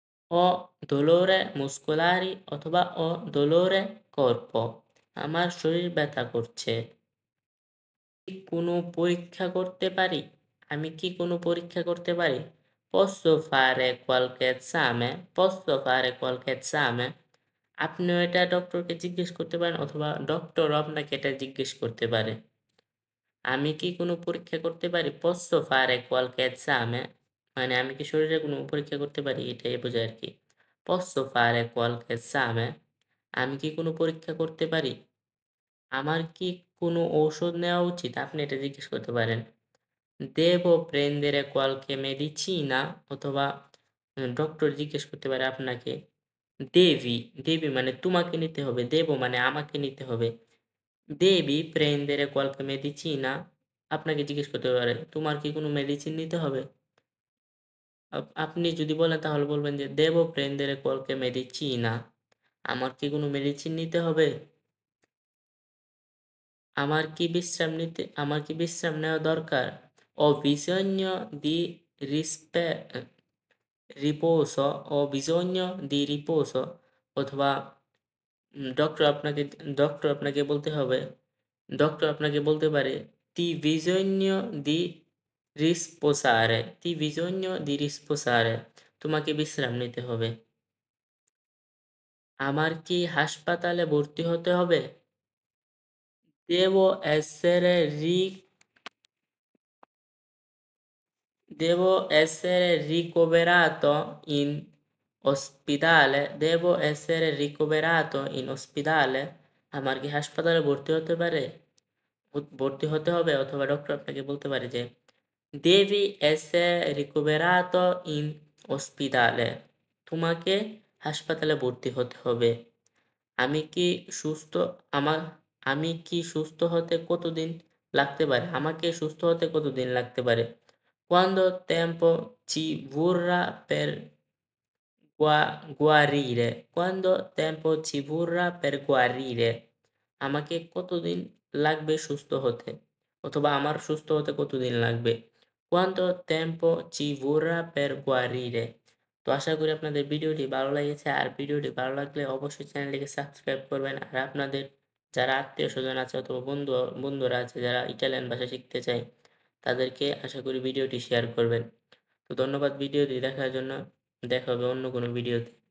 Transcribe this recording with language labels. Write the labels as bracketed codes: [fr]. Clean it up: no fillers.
[it] Ho dolore muscolari অথবা ho dolore corpo. [bn] আমার শরীর ব্যথা করছে। কোনো পরীক্ষা করতে পারি? আমি কি কোনো পরীক্ষা করতে পারি? [it] Posso fare qualche esame? Posso fare qualche esame? [bn] আপনিও এটা ডক্টরকে জিজ্ঞেস করতে পারেন অথবা ডক্টরও আপনাকে এটা জিজ্ঞেস করতে পারে। আমি কি কোনো পরীক্ষা করতে পারি? [it] Posso fare qualche esame? [bn] মানে আমি কি শরীরে কোনো পরীক্ষা করতে পারি? এটাই বোঝায় আর কি। [it] Posso fare qualche esame? [bn] আমি কি কোনো পরীক্ষা করতে পারি? আমার কি কোনো ঔষধ নেওয়া উচিত? আপনি এটা জিজ্ঞেস করতে পারেন। [it] Devo prendere qualche medicina? [bn] অথবা ডক্টর জিজ্ঞেস করতে পারে আপনাকে। দেবি মানে তোমাকে নিতে হবে। দেবো মানে আমাকে নিতে হবে। [it] Devi prendere qualche medicina? [bn] আপনাকে জিজ্ঞেস করতে পারে, তোমার কি কোনো মেডিসিন নিতে হবে? আপনি যদি বলেন তাহলে বলবেন যে [it] devo prendere qualche medicina? [bn] আমার কি কোনো মেডিসিন নিতে হবে? আমার কি বিশ্রাম নেওয়া দরকার? [it] Ho bisogno di rispe riposo. Ho bisogno di riposo [bn] অথবা ডক্টর আপনাকে বলতে হবে, ডক্টর আপনাকে বলতে পারে [it] ti bisogno di risposare. Ti bisogno di risposare. [bn] তোমাকে বিশ্রাম নিতে হবে। আমার কি হাসপাতালে ভর্তি হতে হবে? [it] Devo essere Devo essere ricoverato in ospedale? Devo essere ricoverato in ospedale? [bn] আমার কি হাসপাতালে ভর্তি হতে পারে? ভর্তি হতে হবে অথবা ডক্টর আপনাকে বলতে পারে যে [it] devi essere ricoverato in ospedale. [bn] তোমাকে হাসপাতালে ভর্তি হতে হবে। আমি কি সুস্থ আমার আমি কি সুস্থ হতে কতদিন লাগতে পারে? আমাকে সুস্থ হতে কতদিন লাগতে পারে? [it] Quanto tempo ci vorrà per guarire? Quanto tempo ci vorrà per guarire? [bn] আমাকে কতদিন লাগবে সুস্থ হতে? অথবা আমার সুস্থ হতে কতদিন লাগবে? [it] Quanto tempo ci vorrà per guarire? [bn] তো আশা করি আপনাদের ভিডিওটি ভালো লেগেছে। আর ভিডিওটি ভালো লাগলে অবশ্যই চ্যানেলটিকে সাবস্ক্রাইব করবেন। আর আপনাদের যারা আত্মীয়স্বজন আছে অথবা বন্ধুরা আছে যারা ইটালিয়ান ভাষা শিখতে চায়, তাদেরকে আশা করি ভিডিওটি শেয়ার করবেন। তো ধন্যবাদ ভিডিওটি দেখার জন্য। দেখা হবে অন্য কোনো ভিডিওতে।